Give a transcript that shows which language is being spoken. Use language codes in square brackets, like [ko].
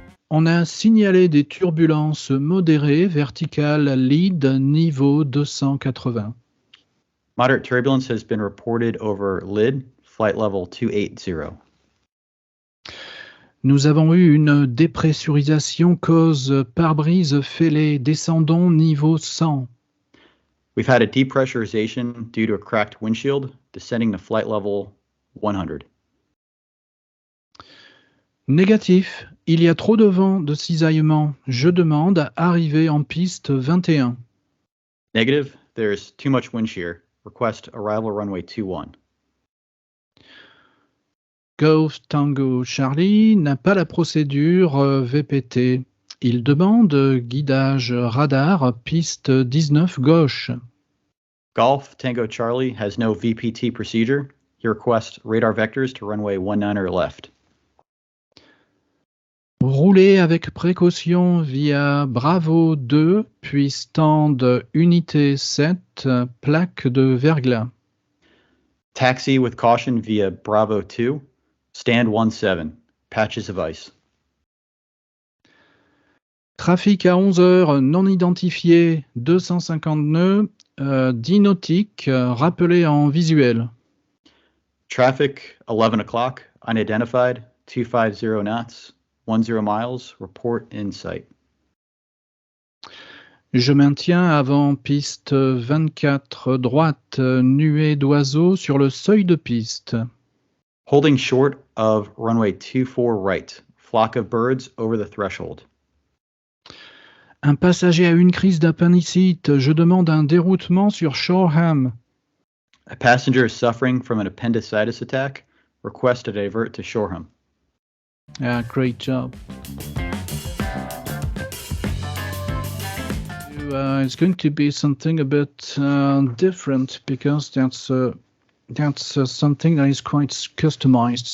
[fr] On a signalé des turbulences modérées verticales lead niveau 280. [en] Moderate turbulence has been reported over LID, flight level 280. [fr] Nous avons eu une dépressurisation cause pare-brise fêlé. Descendons niveau 100. [en] We've had a depressurization due to a cracked windshield, descending to flight level 100. [fr] Négatif. Il y a trop de vent de cisaillement. Je demande arriver en piste 21. [en] Negative. There's too much wind shear. Request arrival runway 21. [fr] Golf Tango Charlie n'a pas la procédure VPT. Il demande guidage radar piste 19 gauche. [en] Golf Tango Charlie has no VPT procedure. He requests radar vectors to runway 19 left. [fr] Rouler avec précaution via Bravo 2, puis stand unité 7, plaque de verglas. [en] Taxi with caution via Bravo 2, stand 17, patches of ice. [fr] Trafic à 11 heures non identifié, 250 nœuds, 10 nautiques, rappelé en visuel. [en] Traffic 11 o'clock, unidentified, 250 knots. 10 miles, report in sight. [fr] Je maintiens avant piste 24 droite, nuée d'oiseaux sur le seuil de piste. [en] Holding short of runway 24 right, flock of birds over the threshold. [fr] Un passager a une crise d'appendicite. Je demande un déroutement sur Shoreham. [en] A passenger is suffering from an appendicitis attack. Request to divert to Shoreham. Yeah, great job. It's going to be something a bit different because that's something that is quite customized.